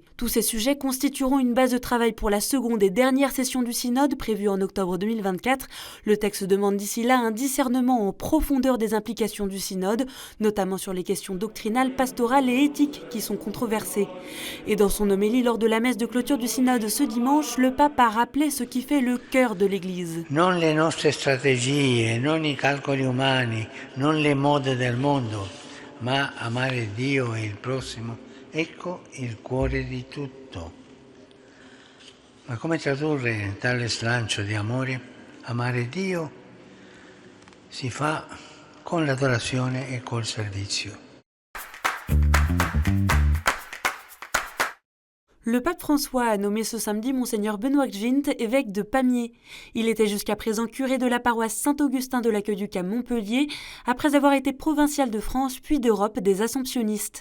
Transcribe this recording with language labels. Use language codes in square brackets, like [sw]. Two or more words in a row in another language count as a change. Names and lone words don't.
[fr] Tous ces sujets constitueront une base de travail pour la seconde et dernière session du synode prévue en octobre 2024. Le texte demande d'ici là un discernement en profondeur des implications du synode, notamment sur les questions doctrinales, pastorales et éthiques qui sont controversées. Et dans son homélie lors de la messe de clôture du synode ce dimanche, le pape a rappelé ce qui fait le cœur de l'Église. [it] Non le nostre strategie, non I calcoli umani, non le mode del mondo, ma amare Dio e il prossimo. Ecco il cuore di tutto. Ma come tradurre tale slancio di amore? Amare Dio si fa con l'adorazione e col servizio. [fr] Le pape François a nommé ce samedi Monseigneur Benoît Gvint, évêque de Pamiers. Il était jusqu'à présent curé de la paroisse Saint-Augustin de l'Aqueduc à Montpellier, après avoir été provincial de France puis d'Europe des Assomptionnistes.